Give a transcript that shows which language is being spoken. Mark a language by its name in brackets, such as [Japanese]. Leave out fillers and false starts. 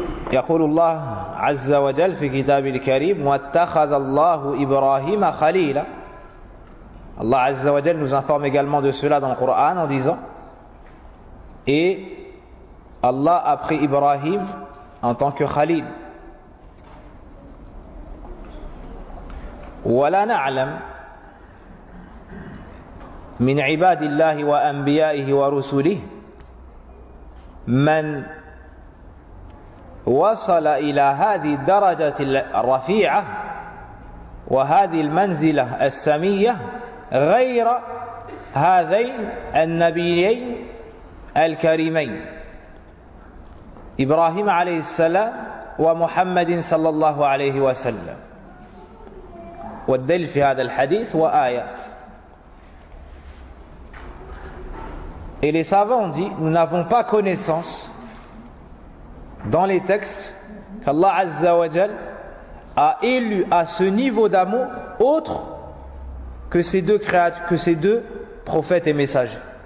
[Arabic] يقول الله عز وجل في كتاب الكريم واتخذ الله إبراهيم خليلا. [French] Allah عز وجل nous informe également de cela dans le Coran en disant: Et Allah a pris Ibrahim en tant que Khalil. [Arabic] ولا نعلم من عباد الله وأنبيائه ورسله من وصل إلى هذه الدرجة الرفيعة وهذه المنزلة السمية غير هذين النبيين الكريمين إبراهيم عليه السلام ومحمد صلى الله عليه وسلم. والدليل في هذا الحديث وآيات. [French] Et les savants ont dit, nous n'avons pas connaissance dans les textes qu'Allah Azza wa Jal a élu à ce niveau d'amour autre que ces deux créatures, que ces deux prophètes et messagers.